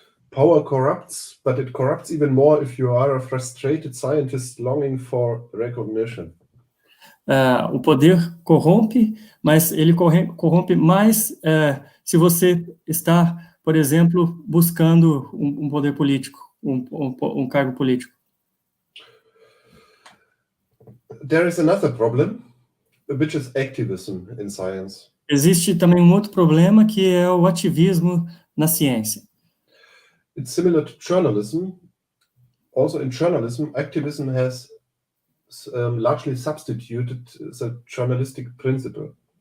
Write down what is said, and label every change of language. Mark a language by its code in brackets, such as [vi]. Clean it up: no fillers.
[en] Power corrupts, but it corrupts even more if you are a frustrated scientist longing for recognition. [pt] O poder corrompe, mas ele corrompe mais se você está, por exemplo, buscando um poder político, um cargo político. [en] There is another problem, which is activism in science. [pt] Existe também um outro problema, que é o ativismo na ciência. [en] It's similar to journalism. Also in journalism, activism has largely substituted the journalistic principle.